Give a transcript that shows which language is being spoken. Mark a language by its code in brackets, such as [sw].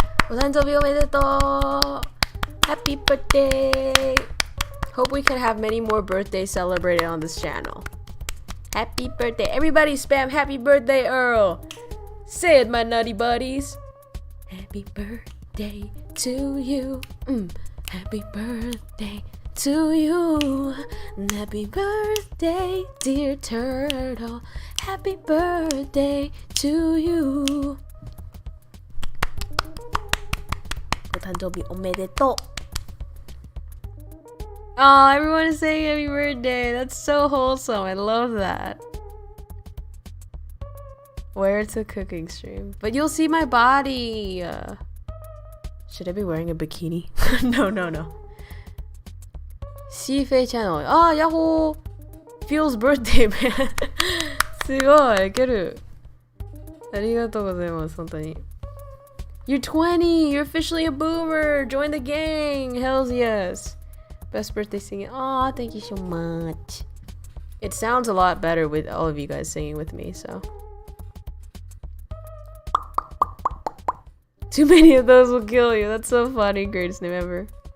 [ja] お誕生日おめでとう [en] Happy birthday. Hope we can have many more birthdays celebrated on this channel. Happy birthday. Everybody spam happy birthday, Earl. Say it, my nutty buddies. Happy birthday to you. Happy birthday to you. Happy birthday, dear turtle. Happy birthday to you. [ja] お誕生日おめでとう [en] Oh, everyone is saying happy birthday. That's so wholesome. I love that. Where it's a cooking stream. But you'll see my body. Should I be wearing a bikini? No. Sifei channel. Ah, Yahoo! Feels birthday, man. [ja] すごい、いける。ありがとうございます、本当に。 [en] You're 20! You're officially a boomer! Join the gang! Hells yes! Best birthday singing. Aw, thank you so much. It sounds a lot better with all of you guys singing with me, so. Too many of those will kill you. That's so funny. Greatest name ever.